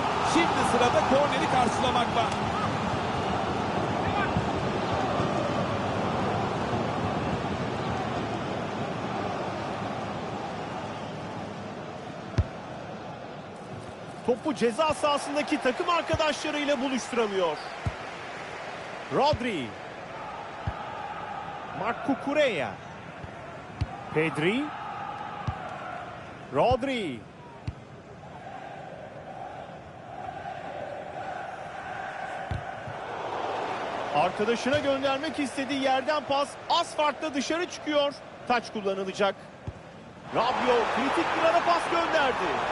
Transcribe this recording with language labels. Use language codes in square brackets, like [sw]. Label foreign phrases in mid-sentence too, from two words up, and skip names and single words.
[tr] Şimdi sırada korneri karşılamak var. Topu ceza sahasındaki takım arkadaşlarıyla buluşturamıyor. Rodri. Marc Cucurella. Pedri. Rodri. Arkadaşına göndermek istediği yerden pas az farkla dışarı çıkıyor. Taç kullanılacak. Rabiot kritik bir ara pas gönderdi.